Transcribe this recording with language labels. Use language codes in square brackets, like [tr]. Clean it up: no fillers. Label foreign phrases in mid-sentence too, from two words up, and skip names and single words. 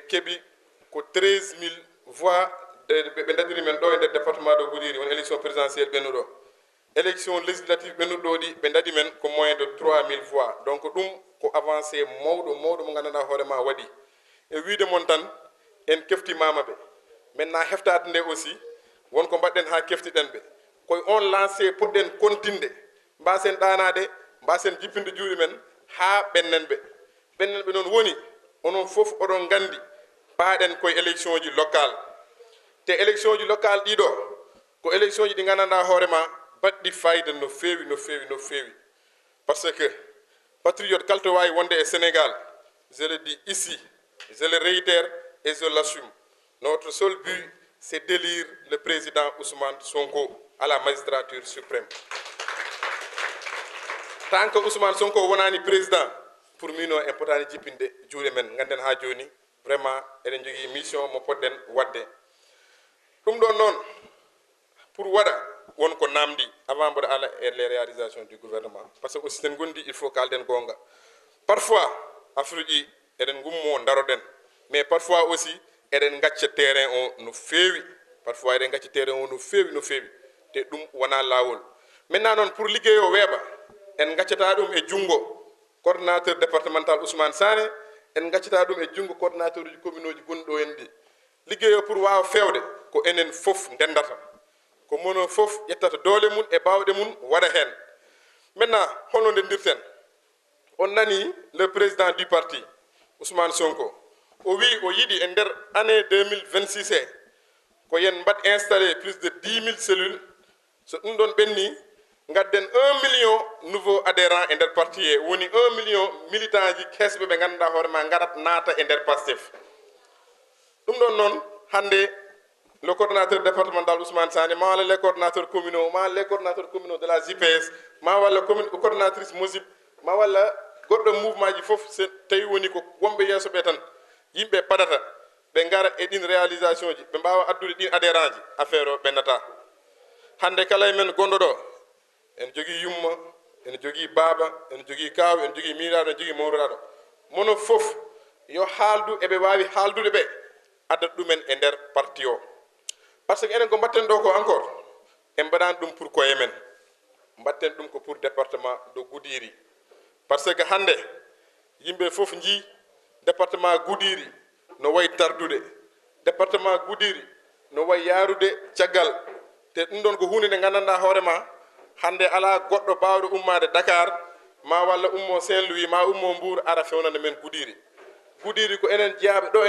[ff] ɓe keeɓi ko 13 000 voix ɓe dadiri men ɗo e nder [fr] département de Goudiri [ff] woni [fr] élection présidentielle [ff] ɓennuɗo [fr] élection législative [ff] ɓennuɗo ɗi ɓe dadi men ko [fr] moins de 3000 voix [ff] donc ɗum ko avancé mawɗo mo gandanɗa hoorema waɗi e wiide mon tan en keftimama ɓe maintenant heftade nde aussi wonko mbaɗɗen ha keftiɗen ɓe koye on lancé poɗɗen continde mbasen ɗanade mbasen jippinde juuɗe men ha ɓennen ɓe noon woni onon fof oɗon gandi paaɗen koye élection ji local te élection ji local ɗiɗo ko élection ji ɗi gandanɗa hoorema baɗɗi fayida no feewi [fr] parce que [ff] patriote kala to wawi wonde e Sénégal [fr] je le dis ici je le réitère et je l'assume notre seul but c'est d'élire le président Ousmane Sonko à la magistrature suprême tant que [ff] Ousmane Sonko wonani président pour mino en potani jippinde juuɗe men ganden ha joni vraiment eɗen jogui mission mo poɗɗen wadde ɗum ɗon noon pour waɗa wonko namdi avant mboɗo ala e [fr] les réalisations du gouvernement par ce que aussi [ff] ten gondi [fr] il faut [ff] kalden gonga [fr] parfois affaire [ff] ji eɗen gummo daroɗen [fr] mais parfois aussi [ff] eɗen gacca terrain o no feewi parfois eɗen gacca terrain o no feewi te ɗum wona lawol maintenant noon pour ligguey o weeɓa en gaccata ɗum e jungo [fr] coordonnateur départemental [ff] Ousmane Sané en gaccata ɗum e jungo coordonnateur uji commune uji gonɗi ɗo en ɗi ligguey o pour wawa fewde ko enen fof ndendata ko mono fof ƴettata doole mum e bawɗe mum waɗa hen maintenant holno ndendirten on nani [fr] le président du parti [ff] Ousmane Sonko o wi o yiɗi e nder année 2026 he ko yen mbaɗ [fr] installé plus de 10 000 cellules [ff] so ɗum ɗon ɓenni gadden [fr] 1 million nouveau adhérent [ff] e nder parti he woni [fr] 1 million militant [ff] ji kesɓe ɓe ganduɗa hoorema garat naata e nder Pastef ɗum ɗon noon hande [fr] le coordonnateur départemental [ff] Ousmane Sané ma walla [fr] les coordonnateurs communaux [ff] ma [fr] les coordonnateurs communaux de la JPS [ff] ma walla coordonnatrice MOSIP ma walla goɗɗo mouvement ji fof so tawi woni ko wonɓe yeeso ɓe tan yimɓe padata ɓe gara e ɗin réalisation ji ɓe mbawa addude ɗin adhérent ji affaire o ɓennata hande kala e men gonɗo ɗo en jogui yumma en jogui baaba en jogui kaw en jogui miiraɗo en jogui mawraɗo mono fof yo haaldu eɓe wawi haaldude ɓe addat ɗumen e nder parti o [fr] par ce que [ff] enen ko mbatten ɗo ko encore en mbaɗani ɗum pour koye men mbatten ɗum ko pour [fr] département de Goudiri par ce que [ff] hande yimɓe fof jii département Goudiri no wayi tardude département Goudiri no wayi yaarude caggal te ɗum ɗon ko hunde nde gandanɗa hoorema hande ala goɗɗo bawɗo ummade Dakar ma walla ummo Saint-Louis ma ummo Mbour ara fewnande men Goudiri ko enen jeeyaɓe ɗo e